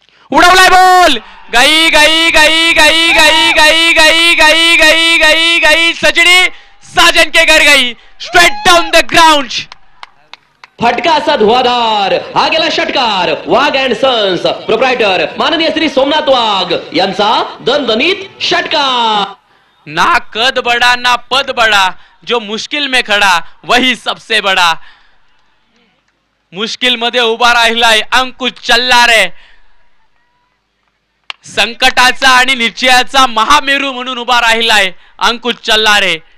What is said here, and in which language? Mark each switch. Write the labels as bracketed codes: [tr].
[mr] उडवलाय ball, [hi] गई गई गई गई गई गई गई गई गई गई गई सजनी साजन के घर गई, [en] Straight down the ground. [mr] फटका असा धुवाधार. हा गेला षटकार. वाघ अँड सन्स, प्रोप्रायटर माननीय श्री सोमनाथ वाघ यांचा दणदणीत षटकार. [hi] ना कद बड़ा ना पद बड़ा, जो मुश्किल में खड़ा वही सबसे बड़ा. [mr] मुश्किल मध्ये उभा राहिलाय अंकुश चल्लारे, संकटाचा आणि निश्चयाचा महामेरू म्हणून उभा राहिलाय अंकुश चल्लारे.